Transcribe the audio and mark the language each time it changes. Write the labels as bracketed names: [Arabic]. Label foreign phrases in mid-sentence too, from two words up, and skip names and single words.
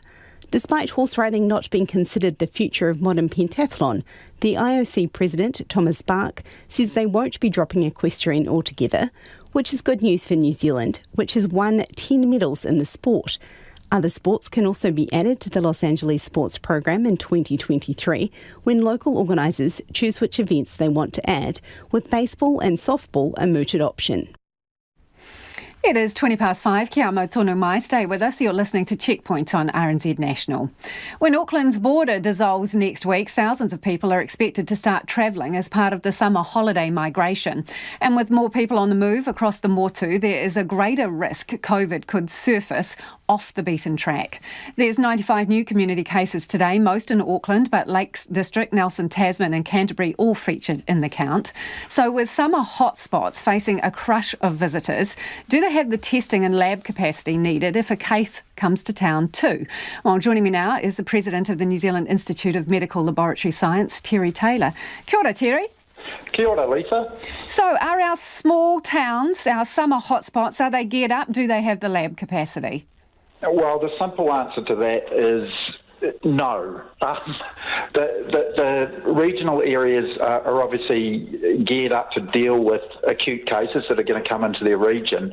[English] Despite horse riding not being considered the future of modern pentathlon, the IOC president, Thomas Bach, says they won't be dropping equestrian altogether, which is good news for New Zealand, which has won 10 medals in the sport. Other sports can also be added to the Los Angeles Sports Program in 2023 when local organisers choose which events they want to add, with baseball and softball a mooted option. It is 5:20. [Māori] Kia amo tonu mai. [English] Stay with us. You're listening to Checkpoint on RNZ National. When Auckland's border dissolves next week, thousands of people are expected to start travelling as part of the summer holiday migration. And with more people on the move across the Motu, there is a greater risk COVID could surface off the beaten track. There's 95 new community cases today, most in Auckland, but Lakes District, Nelson, Tasman and Canterbury all featured in the count. So with summer hotspots facing a crush of visitors, do they have the testing and lab capacity needed if a case comes to town too? Well, joining me now is the President of the New Zealand Institute of Medical Laboratory Science, Terry Taylor. [Māori] Kia ora, Terry. Kia ora, Lisa. [English] So are our small towns, our summer hotspots, are they geared up? Do they have the lab capacity? Well, the simple answer to that is no. The regional areas are obviously geared up to deal with acute cases that are going to come into their region.